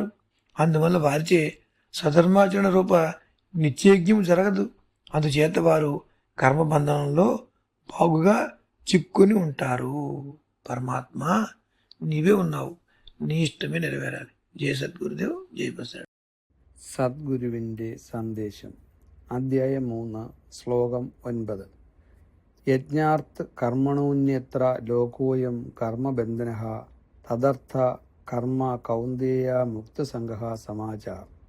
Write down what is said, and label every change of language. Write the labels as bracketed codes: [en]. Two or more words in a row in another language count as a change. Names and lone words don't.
[te] అందువల్ల వారిచే సధర్మాచరణ రూప నిత్యయజ్ఞం జరగదు. అందుచేత వారు కర్మబంధనంలో బాగుగా చిక్కుని ఉంటారు. పరమాత్మ, నీవే ఉన్నావు, నీ ఇష్టమే నెరవేరాలి. జయ సద్గురుదేవ్. జయ ప్రసాద్. [ml] സദ്ഗുരുവിൻ്റെ സന്ദേശം. അധ്യായം 3 ശ്ലോകം 9. [sa] यज्ञार्थात् कर्मणोऽन्यत्र लोकोऽयं कर्मबन्धनः तदर्थं कर्म कौन्तेय मुक्तसङ्गः समाचर.